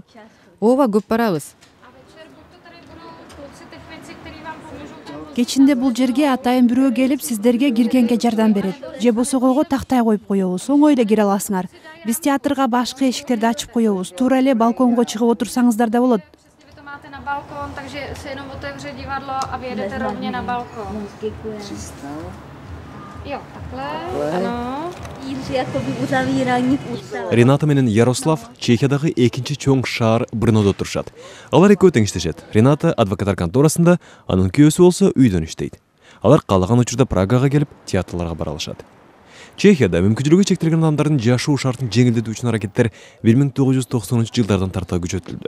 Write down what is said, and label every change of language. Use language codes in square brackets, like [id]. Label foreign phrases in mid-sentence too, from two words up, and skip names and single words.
[ky] Ооба, көп барабыз. Кечинде бул жерге атайын бирөө келип сиздерге киргенге жардам берет. Же босогого тактай коюп коебуз. Оңой эле кире аласыңар. Биз театрга башкы эшиктерди ачып коебуз. Туура эле балконго чыгып отурсаңыздар да болот. [cs] Na balkon, takže se jenom otevře divadlo a vyjedete rovně na balkon. Jo, takhle, ano. [ky] Рената менен Ярослав Чехиядагы экинчи чоң шаар Брнодо турушат. Алар экөө тең иштешет. Рената адвокаттар конторасында, анын күйөөсү болсо үйдөн иштейт. Алар каалаган учурда Прагага келип театрларга бара алышат. Чехияда мүмкүнчүлүгү чектелген адамдардын жашоо шартын жеңилдетүү үчүн аракеттер 1990-жылдардан тарта күчөтүлдү.